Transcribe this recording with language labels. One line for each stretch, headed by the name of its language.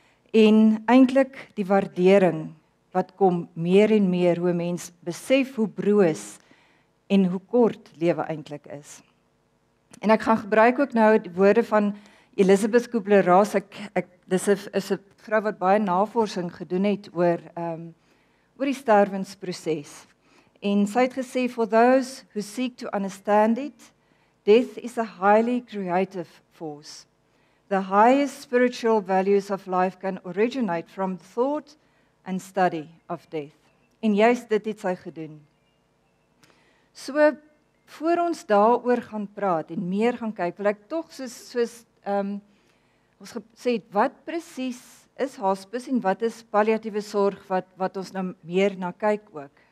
Afrikaans: En eintlik die waardering wat kom meer en meer hoe 'n mens besef hoe broos en hoe kort lewe eintlik is. En ek gaan gebruik ook nou die woorde van Elizabeth Kubler-Ross. Dis 'n vrou wat baie navorsing gedoen het oor die sterwensproses. En sy het gesê,
English: for those who seek to understand it, death is a highly creative force. The highest spiritual values of life can originate from thought and study of death.
Afrikaans: En juist dit het sy gedoen. So, voor ons daaroor gaan praat en meer gaan kyk, wil ek tog soos ons gesê het, wat presies is hospice en wat is palliatiewe sorg wat ons nou meer na kyk ook.